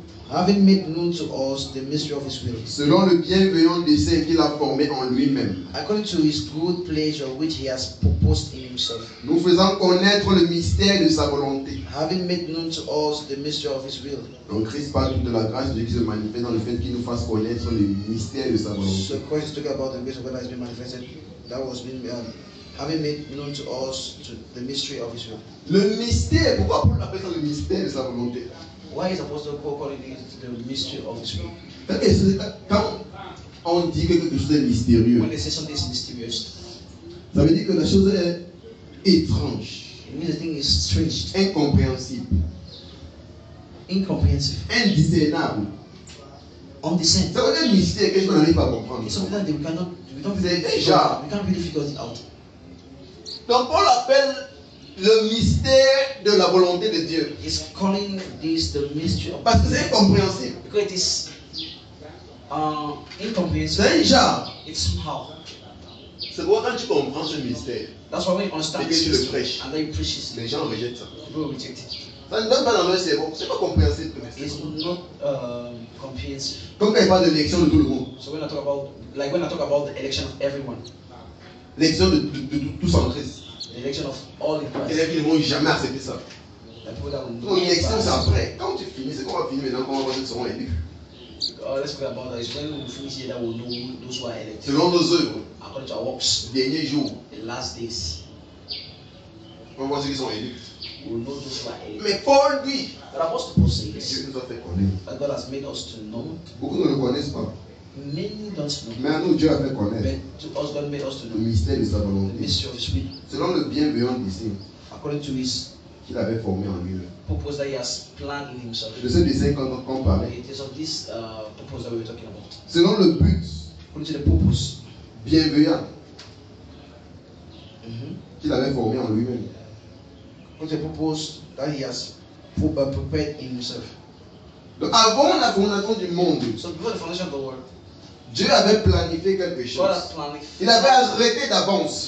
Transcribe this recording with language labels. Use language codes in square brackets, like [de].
[en] having made known to us the mystery of his will, [fr] selon le bienveillant dessein qu'il a formé en lui-même, [en] according to his good pleasure which he has proposed in himself, [fr] nous faisant connaître le mystère de sa volonté. [en] having made known to us the mystery of his will. [fr] Donc Christ parle de la grâce de Dieu qui se manifeste dans le fait qu'il nous fasse connaître le mystère de sa volonté. [en] So Christ is talking about the grace of God that has been manifested, that was been having made known to us to the mystery of his will. [fr] Le mystère, pourquoi Paul appelle ça le mystère de sa volonté? [en] Why is Apostle Paul calling it the mystery of his will? [fr] Quand on dit que quelque chose est mystérieux, [en] When they say something is mysterious, [fr] ça veut dire que la chose est étrange, [en] it means the thing is strange, [fr] incompréhensible, [en] incomprehensible, [fr] indiscernable. [en] undiscerned. [fr] Ça veut dire mystère, quelque chose qu'on n'arrive pas à comprendre. [en] It's something that we can't really figure it out. [fr] Donc Paul appelle le mystère de la volonté de Dieu. [en] He's calling this the mystery of, [fr] Parce que c'est incompréhensible. [en] because it is incomprehensible. [fr] C'est un genre. [en] It's somehow. [fr] C'est pourquoi quand tu comprends ce mystère, [en] That's why when you understand [fr] et que tu [en] this [fr] le prêches, [en] and then you preach it, [fr] les gens rejettent ça. [en] people reject it. [fr] Ça ne donne pas dans leur cerveau. C'est pas compréhensible. [en] It's not comprehensive. [fr] Comme quand il parle de l'élection de tout le monde, [en] So when I talk about the election of everyone, [fr] l'élection de tous en Christ, [en] the election of all in [fr] il y [en] Christ, [fr] en a qui ne vont jamais accepter ça. [en] the people that will [fr] Donc l'élection c'est [en] never, [fr] après. Quand tu finis, c'est qu'on va finir maintenant, qu'on va voir ceux qui seront élus. [en] Let's forget about that. It's when we finish here that we'll know those who are elected. [fr] Selon nos œuvres, [en] According to our works, [fr] derniers jours, [en] the last days, [fr] on voit ceux qui sont élus. [en] we'll know those who are elected. [fr] Mais Paul dit, [en] But Apostle Paul [fr] Dieu [en] says [fr] nous a fait connaître. [en] that God has made us to know. [fr] Beaucoup ne le connaissent pas. [en] Many don't know. [fr] Mais à nous, Dieu a fait connaître [en] But to us, God made us to [fr] le [en] know [fr] mystère de sa [en] the [fr] volonté. [en] mystery of His will, [fr] Selon le bienveillant dessein [en] according to His [fr] qu'il avait formé en lui. [en] purpose that He has planned in Himself. [fr] De ce dessein qu'on parlait. [en] It is of this purpose that we were talking about. [fr] Selon le but [en] According to the purpose [fr] bienveillant qu'il avait formé en lui-même. [en] according to the purpose that He has prepared in Himself. [fr] Donc avant la fondation du monde, [en] So before the foundation of the world, [fr] Dieu avait planifié quelque chose. [en] God has planned it. [fr] Il avait arrêté d'avance.